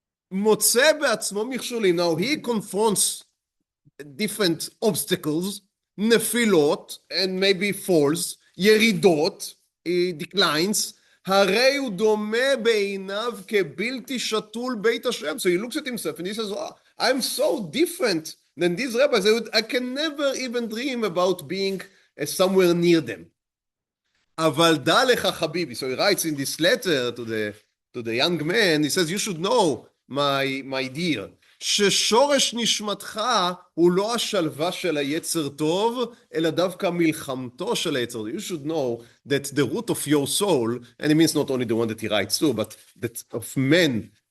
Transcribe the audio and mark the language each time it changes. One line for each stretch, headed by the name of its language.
Hebrew: מוצא בעצמו מכשולים.
English: Now he confronts different obstacles, נפילות, and maybe falls, ירידות, he declines,
Hebrew: הרי הוא דומה בעיניו כבלתי שתול בית השם.
English: So he looks at himself and he says, oh, I'm so different than these rabbis. I can never even dream about being somewhere near them.
Hebrew: אבל דע לך חביבי.
English: So he writes in this letter to the young man, he says, you should know, my dear,
Hebrew: ששורש נשמתך הוא לא השלווה של היצר טוב,
English: אלא דווקא מלחמתו של היצר טוב. You should know that the root of your soul, and it means not only the one that he writes to, but that of men,